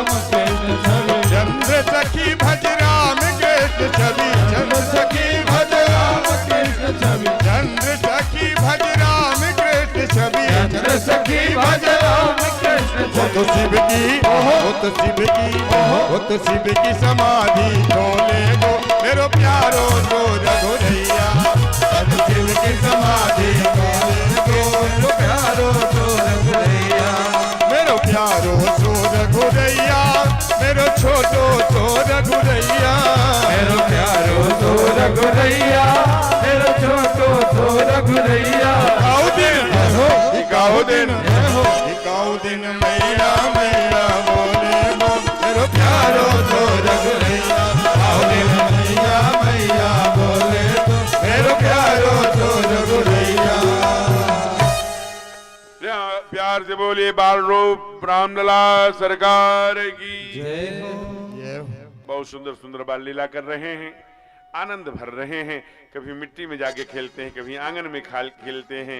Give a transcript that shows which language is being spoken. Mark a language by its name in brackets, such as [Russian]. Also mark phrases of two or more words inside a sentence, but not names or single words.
[Hindi] कृष्ण छवि चंद्र सखी भज राम कृष्ण छवि चंद्र सखी भज राम कृष्ण छवि चंद्र सखी भज राम कृष्ण छवि चंद्र सखी भज राम कृष्ण छवि। [Braj] तो शिव की हो तो शिव की हो तो शिव की समाधि खोले गो मेरो प्यारो तो रघुरैया। तो शिव की समाधि खोले गो मेरो प्यारो तो रघुरैया। मेरो प्यारो तो रघुरैया मेरो छोटो तो रघुरैया। मेरो प्यारो तो रघुरैया मेरो छोटो तो रघुरैया। गाओ दिन गाओ दिन गाओ दिन मैया मैया बोले गो मेरो प्यारो तो रघुरैया। गाओ दिन मैया मैया बोले गो मेरो प्यारो तो रघुरैया। [Hindi] प्यार से बोलिए बाल रूप रामलला सरकार की जय हो। बहुत सुंदर सुंदर बाल लीला कर रहे हैं, आनंद भर रहे हैं। कभी मिट्टी में जाके खेलते हैं, कभी आंगन में खेलते हैं।